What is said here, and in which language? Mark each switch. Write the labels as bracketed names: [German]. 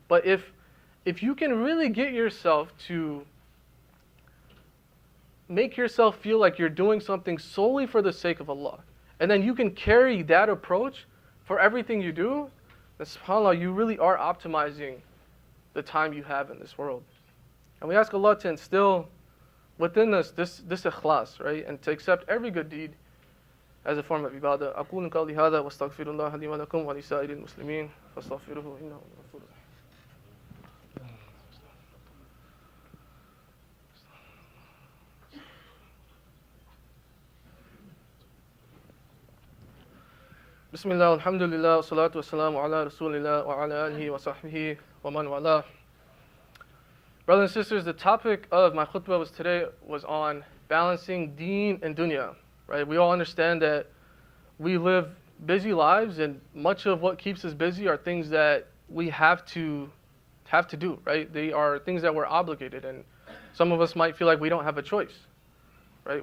[English] But if you can really get yourself to make yourself feel like you're doing something solely for the sake of Allah, and then you can carry that approach for everything you do, then subhanAllah, you really are optimizing the time you have in this world. And we ask Allah to instill within us this ikhlas, right? And to accept every good deed as a form of ibadah. [Arabic] أقول قولي هذا واستغفر الله لي ولكم ولسائر المسلمين فاستغفروه إنه غفور رحيم. بسم الله والحمد لله والصلاة والسلام على رسول الله وعلى آله وصحبه ومن والاه. [English] Brothers and sisters, the topic of my khutbah today was on balancing deen and dunya, right? We all understand that we live busy lives, and much of what keeps us busy are things that we have to do, right? They are things that we're obligated, and some of us might feel like we don't have a choice, right?